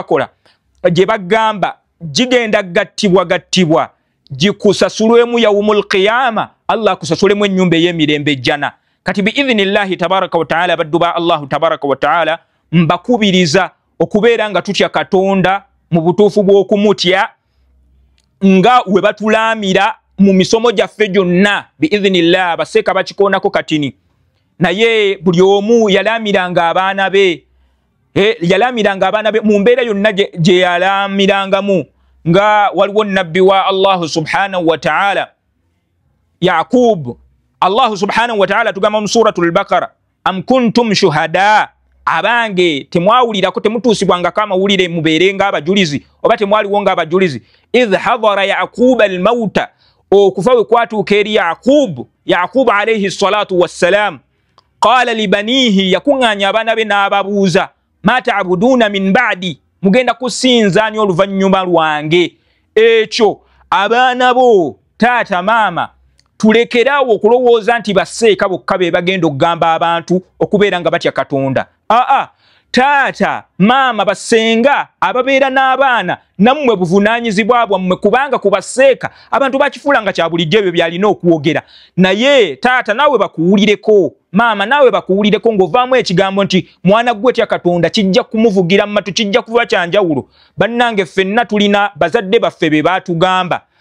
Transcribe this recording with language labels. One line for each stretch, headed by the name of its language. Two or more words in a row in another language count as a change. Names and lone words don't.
Ganda: bakola gye bagamba gigenda gattibwa gikusasulwemu
Arabic: يوم القيامة
Ganda: Allah akusasulemu ennyumba ey'emirembe ejjana kati
Arabic: بإذن الله تبارك وتعالى
Ganda: baddu ba
Arabic: الله تبارك وتعالى
Ganda: mbakubiriza okubeera nga tutya katonda mu butuufu bw'okumutya nga we batulaamira mu misomo gyaffe gyonna biidhinillah baseeka bakikoonako katini naye buli omu yalaamiranga abaana be mu mbeera yonna gye yalaamirangamu nga waliwo nabbi wa
Arabic: الله سبحانه وتعالى
Ganda: Yaqub
Arabic: الله سبحانه وتعالى
Ganda: tugamba mu
Arabic: سورة البقرة أم كنتم شهداء
Ganda: abange temwawulirako temutuusibwanga kamawulire mubeerenga abajulizi oba temwaliwo nga abajulizi
Arabic: إذ حضر يعقوب الموت
Ganda: okufa we kwatuuka eri Yaqub
Arabic: عليه الصلاة والسلام قال لبنيه
Ganda: yakuŋŋaanya abaana be n'ababuuza ma
Arabic: تعبدون من بعدي
Ganda: mugenda kusinza ani oluvannyuma lwange ekyo abaana bo taata maama tulekerawo okulowooza nti baseeka bokka be bagenda okugamba abantu okubeera nga batya katonda taata maama basenga ababeera n'abaana nammwe buvunaanyizibwa bwammwe kubanga kubaseeka abantu bakifuulanga kya bulijjo ebyo byalina okwogera naye taata naawe bakuwulireko maama naawe bakuwulireko ng'ovaamu ekigambo nti mwana gwe tya katonda kijja kumuvugira mu matu kijja kuba kyanjawulo bannange ffenna tulina bazadde baffe be baatugamba